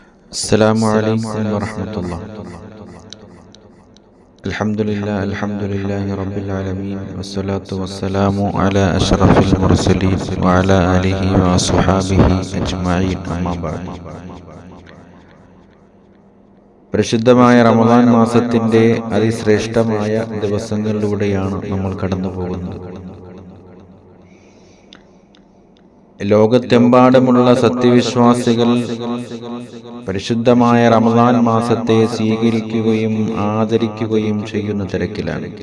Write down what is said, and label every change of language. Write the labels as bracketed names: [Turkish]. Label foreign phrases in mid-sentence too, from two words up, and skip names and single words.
[Arabic] السلام عليكم ورحمة الله. الحمد لله رب العالمين، والصلاة والسلام على أشرف المرسلين وعلى آله وصحابه أجمعين. أما بعد. [Malayalam] പരിശുദ്ധമായ റമദാൻ മാസത്തിന്റെ അതിശ്രേഷ്ഠമായ ദിവസങ്ങളിലൂടെയാണ് നമ്മൾ കടന്നു പോകുന്നത്. ലോകത്തെമ്പാടുമുള്ള സത്യവിശ്വാസികൾ പരിശുദ്ധമായ റമദാൻ മാസത്തെ സ്വീകരിക്കുകയും ആദരിക്കുകയും ചെയ്യുന്ന തിരക്കിലാണ്.